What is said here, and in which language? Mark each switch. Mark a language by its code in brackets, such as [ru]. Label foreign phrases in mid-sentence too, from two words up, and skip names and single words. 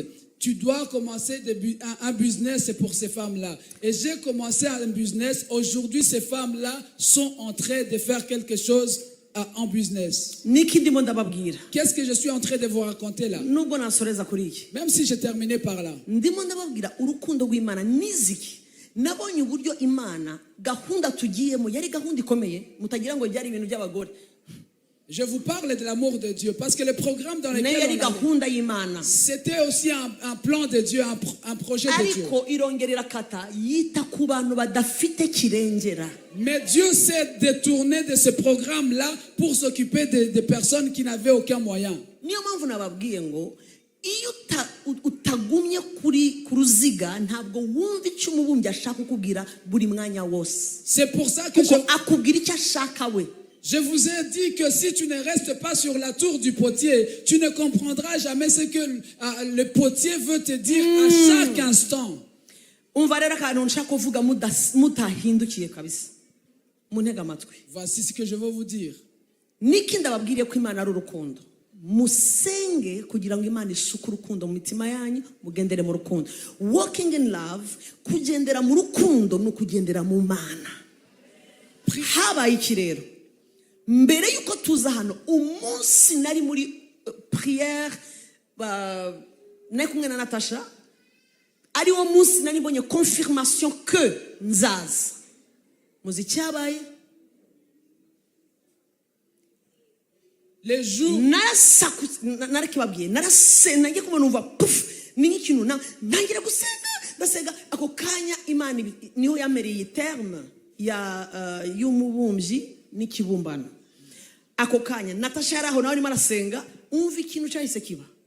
[fr] Tu dois commencer un business pour ces femmes-là. Et j'ai commencé un business. Aujourd'hui, ces femmes-là sont en train de faire quelque chose en business. Qu'est-ce que je suis en train de vous raconter là? Même si j'ai terminé par là. [rw] nabonye uburyo Imana gahunda tugiyemo yari gahunda ikomeye mutagira ngo byari ibintu by'abagore. [fr] Je vous parle de l'amour de Dieu parce que le programme dans lequel on allait, c'était aussi un plan de Dieu, un projet de Dieu. Mais Dieu s'est détourné de ce programme-là pour s'occuper des personnes qui n'avaient aucun moyen. [rw] iyo utagumye kuri kuruziga ntabwo wumva icyo umubumbyi ashaka kukubwira buri mwanya wose. [fr] C'est pour ça que [rw] akubwira icyo ashaka we. [fr] Je vous ai dit que si tu ne restes pas sur la tour du potier, tu ne comprendras jamais ce que le potier veut te dire à chaque instant. [rw] Umva rero akantu nshaka kuvuga mutahindukiye kabisa. Muntega amatwi. [fr] Voici ce que je veux vous dire. [rw] Niki ndababwiriye ko Imana ari urukundo. Musenge kugira ngo Imana isuku urukundo mu mitima yanyu mugendere mu rukundo. [en] Walking in love, [rw] kugendera mu rukundo no kugendera mu Mana. Habaye iki rero? Mbere yuko tuza hano umunsi nari muri prière nekumwe na Natasha ari wo munsi nari mbonye [fr] confirmation que [rw] nzaza. Muzi cyabaye? [fr] Les jours [rw] narakibabwiye narasena ngiye kubona umva puf ni nk'ikintu ntangira gusenga ndasenga ako kanya Imana niho yamereye terme ya y'umubumbyi n'ikibumbano. Ako kanya Natasha yaraho nawe arimo arasenga umva ikintu cyahise kiba.